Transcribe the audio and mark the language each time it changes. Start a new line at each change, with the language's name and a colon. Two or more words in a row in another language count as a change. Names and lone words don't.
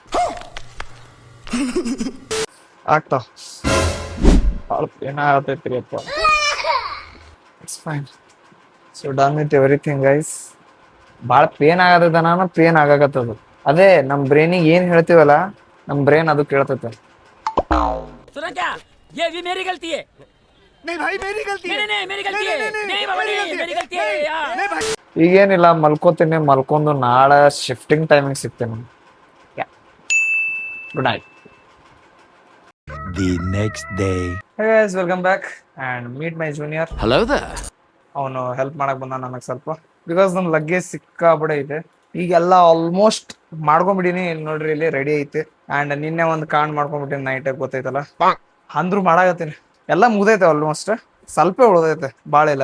Kannada: ಆಗ್ತಾವ ಭಾಳ ಪೇನ್ ಆಗತೈತ್ರಿ ಅಪ್ಪ.
English: It's fine. So done with everything guys.
Kannada: ಭಾಳ ಪೇನ್ ಆಗತೈತ, ನಾನು ಪೇನ್ ಆಗಾಕತ್ತದು. ಅದೇ ನಮ್ಮ ಬ್ರೈನಿಗೆ ಏನು ಹೇಳ್ತೀವಲ್ಲ, ನಮ್ಮ ಬ್ರೈನ್ ಅದು ಕೇಳ್ತೈತೆ.
Hindi: ये भी मेरी गलती है। नहीं भाई मेरी गलती है। नहीं मेरी गलती है। नहीं बाबा नहीं मेरी गलती है यार।
Kannada: ಈಗೇನಿಲ್ಲ, ಮಲ್ಕೋತೀನಿ. ಮಲ್ಕೊಂಡು ನಾಳೆ
English: shifting timing
Kannada: ಸಿಗ್ತೇನೆ.
English: good night. The next day. Hey guys, welcome back and meet my junior. Hello there.
Kannada: ಅವನು ಹೆಲ್ಪ್ ಮಾಡಕ್ ಬಂದ ನನಗೆ ಸ್ವಲ್ಪ, ಬಿಕಾಸ್ ನಮ್ಮ ಲಗೇಜ್ ಸಿಕ್ಕಾಬಿಡೆ ಐತೆ. ಈಗೆಲ್ಲ ಆಲ್ಮೋಸ್ಟ್ ಮಾಡ್ಕೊಂಬಿಡೀನಿ. ನೋಡ್ರಿ ಇಲ್ಲಿ ರೆಡಿ ಐತೆ. ಆ್ಯಂಡ್ ನಿನ್ನೆ ಒಂದು ಕಾಂಡ್ ಮಾಡ್ಕೊಂಡ್ಬಿಟ್ಟಿನಿ ನೈಟ್, ಗೊತ್ತೈತಲ್ಲ. ಅಂದ್ರು ಮಾಡಾಕತ್ತೀನಿ. ಎಲ್ಲ ಮುಗ್ದೈತೆ ಆಲ್ಮೋಸ್ಟ್, ಸ್ವಲ್ಪ ಉಳ್ದೈತೆ, ಭಾಳ ಇಲ್ಲ.